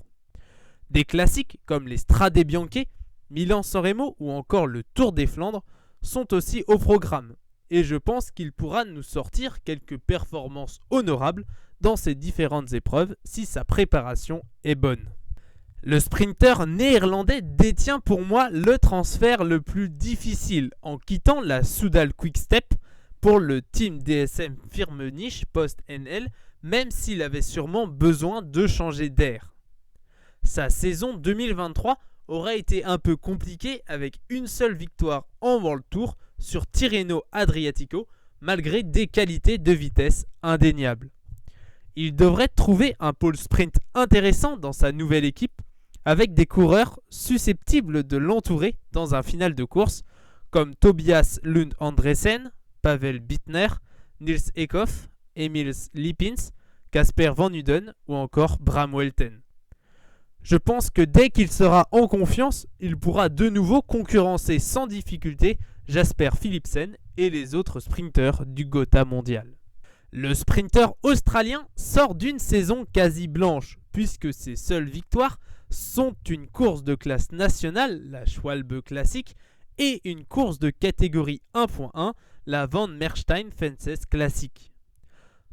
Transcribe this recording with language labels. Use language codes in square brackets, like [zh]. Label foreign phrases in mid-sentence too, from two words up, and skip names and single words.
[fr] Des classiques comme les Strade Bianche, Milan-San Remo ou encore le Tour des Flandres sont aussi au programme et je pense qu'il pourra nous sortir quelques performances honorables dans ces différentes épreuves si sa préparation est bonne. Le sprinter néerlandais détient pour moi le transfert le plus difficile en quittant la Soudal Quick-Step pour le team DSM Firmenich post-NL, même s'il avait sûrement besoin de changer d'air. Sa saison 2023 aurait été un peu compliquée avec une seule victoire en World Tour sur Tirreno Adriatico malgré des qualités de vitesse indéniables. Il devrait trouver un pôle sprint intéressant dans sa nouvelle équipe avec des coureurs susceptibles de l'entourer dans un final de course comme Tobias Lund Andresen, Pavel Bittner, Nils Eekhoff, Emil Lippins, Casper Van Uden ou encore Bram Welten. Je pense que dès qu'il sera en confiance, il pourra de nouveau concurrencer sans difficulté Jasper Philipsen et les autres sprinteurs du Gotha mondial. Le sprinter australien sort d'une saison quasi blanche puisque ses seules victoires sont une course de classe nationale, la Schwalbe Classic, et une course de catégorie 1.1, la Van Merstein Fences Classic.